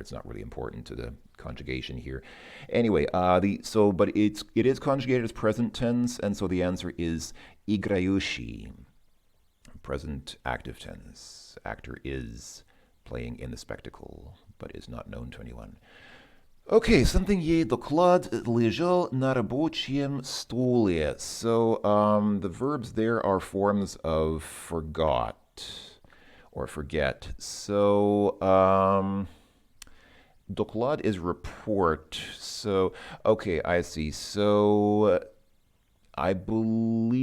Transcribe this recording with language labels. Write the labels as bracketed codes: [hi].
[en] It's not really important to the conjugation here. Anyway, but it is conjugated as present tense, and so the answer is играющий. Present active tense. Actor is playing in the spectacle, but is not known to anyone. Okay, something [ru] ей доклад лежал на рабочем столе. [en] So the verbs there are forms of forgot or forget. So доклад is report. So, okay, I see. So I believe...